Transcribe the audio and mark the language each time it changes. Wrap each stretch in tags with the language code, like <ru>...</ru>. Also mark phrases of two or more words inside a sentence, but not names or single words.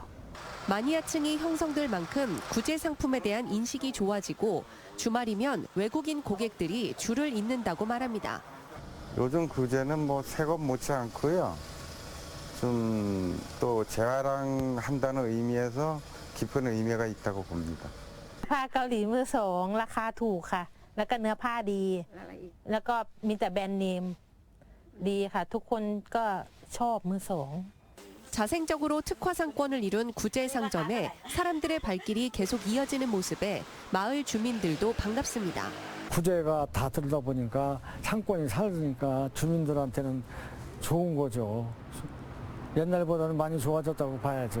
<ko>마니아층이 형성될 만큼 구제 상품에 대한 인식이 좋아지고 주말이면 외국인 고객들이 줄을 잇는다고 말합니다. 요즘 구제는 뭐 새 것 못지 않고요. 좀 또 재활용한다는 의미에서 깊은 의미가 있다고 봅니다.</ko> <th>ผ้าเกาหลีมือสองราคาถูกค่ะแล้วก็เนื้อผ้าดีแล้วก็มีแต่แบรนด์เนมดีค่ะทุกคนก็ชอบมือสอง</th> <ko>자생적으로 특화 상권을 이룬 구제 상점에 사람들의 발길이 계속 이어지는 모습에 마을 주민들도 반갑습니다. 구제가 다 들다 보니까 상권이 살으니까 주민들한테는 좋은 거죠. 옛날보다는 많이 좋아졌다고 봐야죠.</ko>